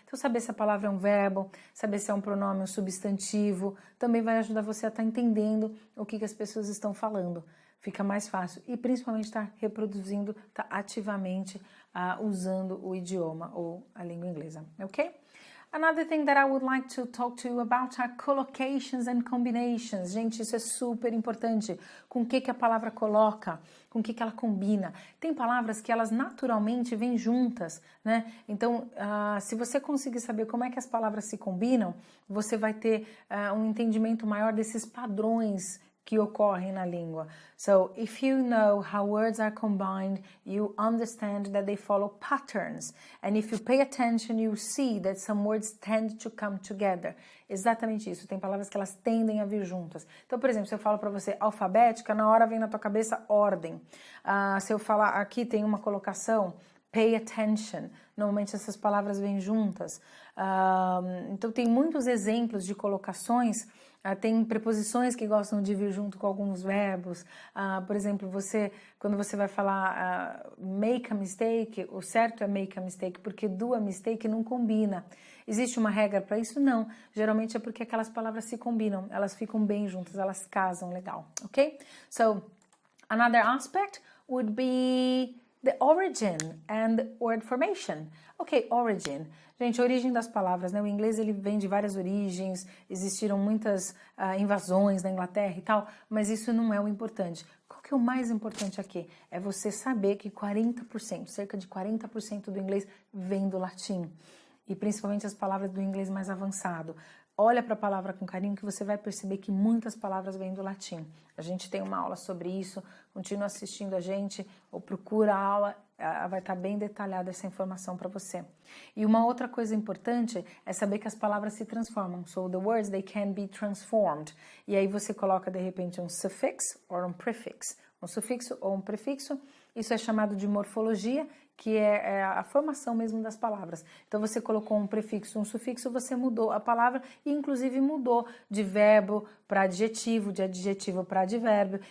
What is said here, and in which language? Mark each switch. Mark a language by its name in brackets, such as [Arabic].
[Portuguese] Então, saber se a palavra é um verbo, saber se é um pronome, um substantivo, também vai ajudar você a estar entendendo o que as pessoas estão falando. Fica mais fácil. E principalmente estar reproduzindo, estar ativamente usando o idioma ou a língua inglesa, ok? [English] Another thing that I would like to talk to you about are collocations and combinations. [Portuguese] Gente, isso é super importante. Com o que a palavra coloca, com o que ela combina. Tem palavras que elas naturalmente vêm juntas, né? Então, se você conseguir saber como é que as palavras se combinam, você vai ter um entendimento maior desses padrões que ocorrem na língua. [English] So, if you know how words are combined, you understand that they follow patterns. And if you pay attention, you see that some words tend to come together. [Portuguese] Exatamente isso. Tem palavras que elas tendem a vir juntas. Então, por exemplo, se eu falo para você alfabética, na hora vem na tua cabeça ordem. Se eu falar aqui tem uma colocação, pay attention. Normalmente essas palavras vêm juntas. Então, tem muitos exemplos de colocações. Tem preposições que gostam de vir junto com alguns verbos. Por exemplo, quando você vai falar make a mistake, o certo é make a mistake, porque do a mistake não combina. Existe uma regra para isso? Não. Geralmente é porque aquelas palavras se combinam, elas ficam bem juntas, elas casam legal, ok? [English] So, another aspect would be the origin and word formation. Ok, origin. [Portuguese] Gente, a origem das palavras, né? O inglês ele vem de várias origens, existiram muitas invasões na Inglaterra e tal, mas isso não é o importante. Qual que é o mais importante aqui? É você saber que 40%, cerca de 40% do inglês vem do latim. E principalmente as palavras do inglês mais avançado. Olha para a palavra com carinho que você vai perceber que muitas palavras vêm do latim. A gente tem uma aula sobre isso, continua assistindo a gente ou procura a aula, vai estar bem detalhada essa informação para você. E uma outra coisa importante é saber que as palavras se transformam. [English] So the words, they can be transformed. [Portuguese] E aí você coloca de repente um suffix ou um prefix. Um sufixo ou um prefixo, isso é chamado de morfologia, que é a formação mesmo das palavras. Então, você colocou um prefixo, um sufixo, você mudou a palavra e, inclusive, mudou de verbo para adjetivo, de adjetivo para advérbio.